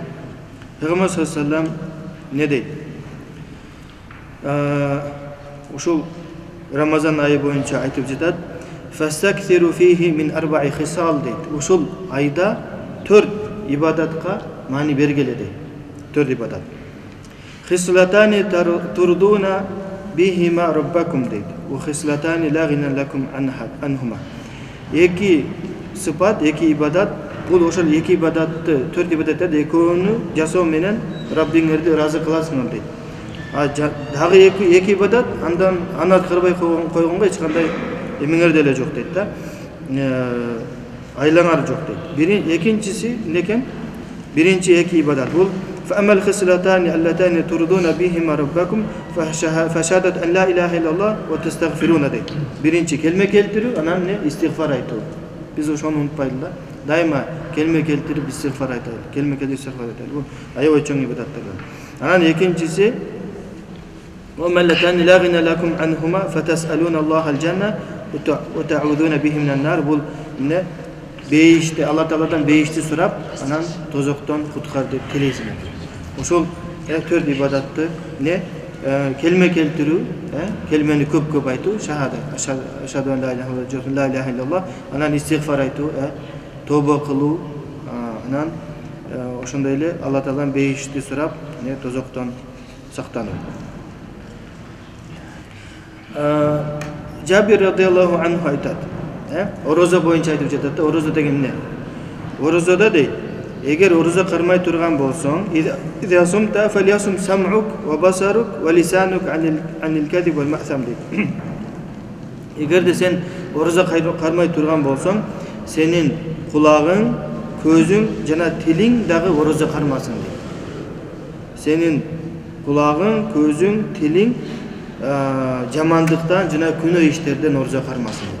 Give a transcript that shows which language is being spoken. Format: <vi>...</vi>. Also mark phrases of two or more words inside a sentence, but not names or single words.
<ky>Пейгамбар</ky> <ar>صلى الله عليه وسلم</ar> <ky>не дейт? Ушул Рамазан айы боюнча айтып жатат.</ky> <ar>فاستكثروا فيه من أربع خصال дейт.</ar> <ky>Ушул айда 4 ибадатка маани бергиле дейт.</ky> <ar>4 ибадат. خصلتان ترضون بهما ربكم дейт. وخصلتان لا غنى لكم عنهما.</ar> <ky>Эки сыпат, эки ибадат, бул ошол эки ибадатты, 4 ибадаттарды экөөнү жасоо менен Раббиңерди ыраазы кыласыңар дейт. Дагы эки ибадат андан аркырбай койгонго эч кандай эмеңер деле жок дейт да. Айлаңар жок дейт. Экинчиси некен? Биринчи эки ибадат бул</ky> <ar>فأما الخصلتان اللتان ترضون بهما ربكم فشهادة أن لا إله إلا الله وتستغفرون дейт.</ar> <ky>Биринчи келме келтирүү, анан истигфар айтуу. Биз ошону унутпайлы да. Дайыма келме келтирип истигфар айталы. Келме келтирип истигфар айталы. Бул аябай чоң ибадаттар. Анан экинчиси</ky> <ar>وَمَا اللَّتَانِ لَا غِنَى لَكُمْ عَنْهُمَا فَتَسْأَلُونَ اللَّهَ الْجَنَّةَ وَتَعُوذُونَ بِهِ مِنَ النَّارِ.</ar> <ky>Бул бейишти, Алла Тааладан бейишти сурап, анан тозоктон куткар деп тилейсиңер. Ошол 4 ибадатты келме келтирүү, келмени көп айтуу,</ky> <ar>شهادة، أشهد أن لا إله إلا الله,</ar> <ky>анан истигфар айтуу, тоба кылуу, анан ошондой эле Алла Тааладан бейишти сурап, тозоктон сактануу. Жабир</ky> <ar>رضي الله عنه</ar> <ky>айтат. Орозо боюнча айтып жатат да, орозо деген эмне? Орозодо дейт, эгер орозо кармай турган болсоң,</ky> <ar>إذا صمت فليصم سمعك وبصرك ولسانك عن الكذب والمآثم дейт.</ar> <ky>Эгерде сен орозо кармай турган болсоң, сенин кулагың, көзүң жана тилиң дагы орозо кармасын дейт. Сенин кулагың, көзүң, тилиң жамандыктан жана күнөө иштерден орозо кармасын дейт.</ky>